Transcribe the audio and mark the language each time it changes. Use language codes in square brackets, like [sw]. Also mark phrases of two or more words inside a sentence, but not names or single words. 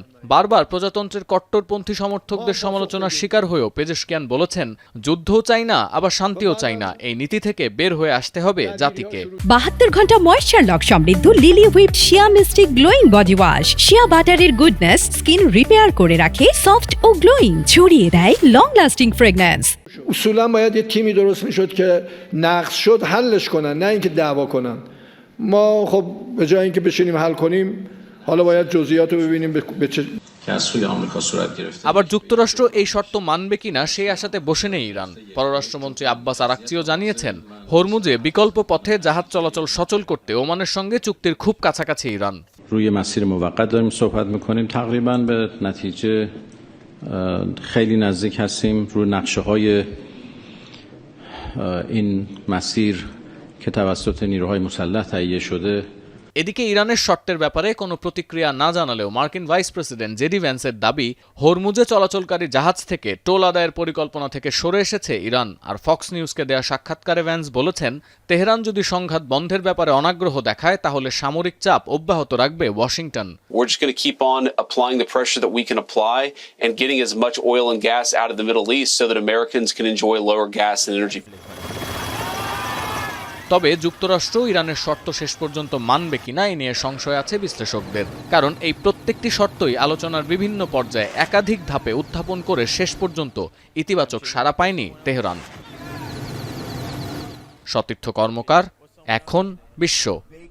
[bn] বারবার প্রজাতন্ত্রের কট্টরপন্থী সমর্থকদের সমালোচনার শিকার হয়েও পেজেশকিয়ান বলেছেন, যুদ্ধও চাই না আবার শান্তিও চাই না, এই নীতি থেকে বের হয়ে আসতে হবে জাতিকে। 72 ঘন্টা [en] moisture lock [bn] সমৃদ্ধ লিলি হুইপ শিয়া মিস্টিক [en] glowing body wash. [bn] শিয়া বাটারের গুডনেস [en] skin repair [bn] করে রাখে সফট ও গ্লোয়িং, ছড়িয়ে দেয় [en] long lasting fragrance. [fa] اصولا باید یه تیمی درست میشد که نقض شد حلش کنن، نه اینکه دعوا کنن. ما خب به جای اینکه بشینیم حل کنیم حالا باید جزئیات رو ببینیم به چه [bn] আবার যুক্তরাষ্ট্র এই শর্ত মানবে কিনা সেই আশাতে বসে নেই ইরান। পররাষ্ট্রমন্ত্রী আব্বাস আরাকচিও জানিয়েছেন, হরমুজে বিকল্প পথে জাহাজ চলাচল সচল করতে ওমানের সঙ্গে চুক্তির খুব কাছাকাছি ইরান। [fa] روی مسیر موقت داریم صحبت می‌کنیم، تقریباً به نتیجه خیلی نزدیک هستیم. روی نقشه‌های این مسیر که توسط نیروهای مسلح تهیه شده। [bn] এদিকে ইরানের শর্তের ব্যাপারে কোনো প্রতিক্রিয়া না জানালেও মার্কিন ভাইস প্রেসিডেন্ট জেডি ভ্যান্সের দাবি, হরমুজে চলাচলকারী জাহাজ থেকে টোল আদায়ের পরিকল্পনা থেকে সরে এসেছে ইরান। আর ফক্স নিউজকে দেয়া সাক্ষাৎকারে ভ্যান্স বলেছেন, তেহরান যদি সংঘাত বন্ধের ব্যাপারে অনাগ্রহ দেখায় তাহলে সামরিক চাপ অব্যাহত রাখবে ওয়াশিংটন। [en] We're just going to keep on applying the pressure that we can apply and getting as much oil and gas out of the Middle East so that Americans can enjoy lower gas and energy. [bn] তবে যুক্তরাষ্ট্র ইরানের শর্ত শেষ পর্যন্ত মানবে কিনা এ নিয়ে সংশয় আছে বিশ্লেষকদের। কারণ এই প্রত্যেকটি শর্তই আলোচনার বিভিন্ন পর্যায়ে একাধিক ধাপে উত্থাপন করে শেষ পর্যন্ত ইতিবাচক সাড়া পায়নি তেহরান। সতীর্থ কর্মকার, এখন বিশ্ব।